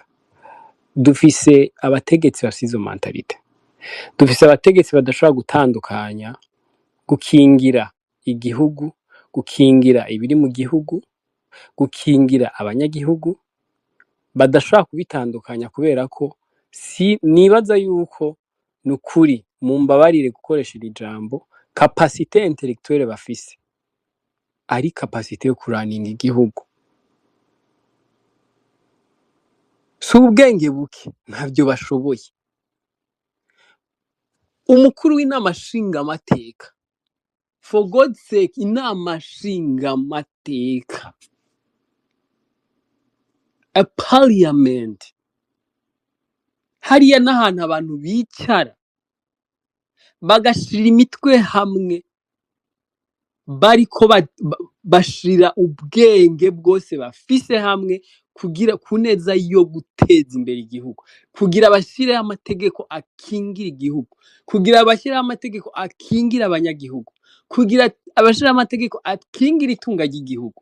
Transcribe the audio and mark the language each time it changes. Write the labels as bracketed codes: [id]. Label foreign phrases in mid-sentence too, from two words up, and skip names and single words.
[rn] Dufise abategetsi bafise izo mentalite, dufise abategetsi badashobora gutandukanya gukingira igihugu, gukingira ibiri mu gihugu, gukingira abanyagihugu, badashobora kubitandukanya kubera ko nibaza yuko nukuri mumbabarire gukoresha iri jambo [fr] capacité intellectuelle [rn] bafise ari capacité yo kuraninga igihugu. Si ubwenge buke, ntavyo bashoboye. Umukuru w'inama nshingamateka, [en] for God's sake, [rn] inama nshingamateka, [en] a parliament, [rn] hariya n'ahantu abantu bicara bagashira imitwe hamwe, bariko bashira ubwenge bwose bafise hamwe kugira kuneza yo guteza imbere igihugu, kugira bashire amategeko akingira igihugu, kugira bashire amategeko akingira abanyagihugu, kugira abashire amategeko akingira itunga ry'igihugu.